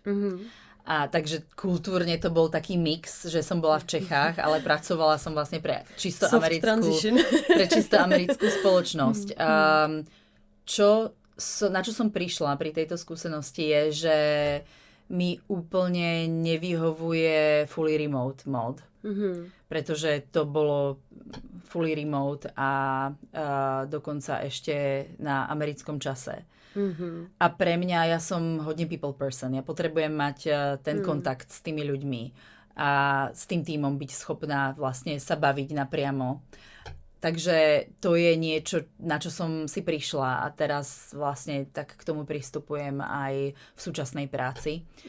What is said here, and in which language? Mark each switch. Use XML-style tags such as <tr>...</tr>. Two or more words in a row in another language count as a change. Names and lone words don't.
<sk>A takže kultúrne to bol taký mix, že som bola v Čechách, ale pracovala som vlastne pre čisto americkú spoločnosť. Na čo som prišla pri tejto skúsenosti je, že mi úplne nevyhovuje</sk> <en>fully remote mode.</en> <sk>Pretože to bolo</sk> <en>fully remote</en> <sk>a dokonca ešte na americkom čase. A pre mňa, ja som hodne</sk> <en>people person.</en> <sk>Ja potrebujem mať ten kontakt s tými ľuďmi a s tým tímom byť schopná vlastne sa baviť napriamo. Takže to je niečo, na čo som si prišla a teraz vlastne tak k tomu pristupujem aj v súčasnej práci.</sk>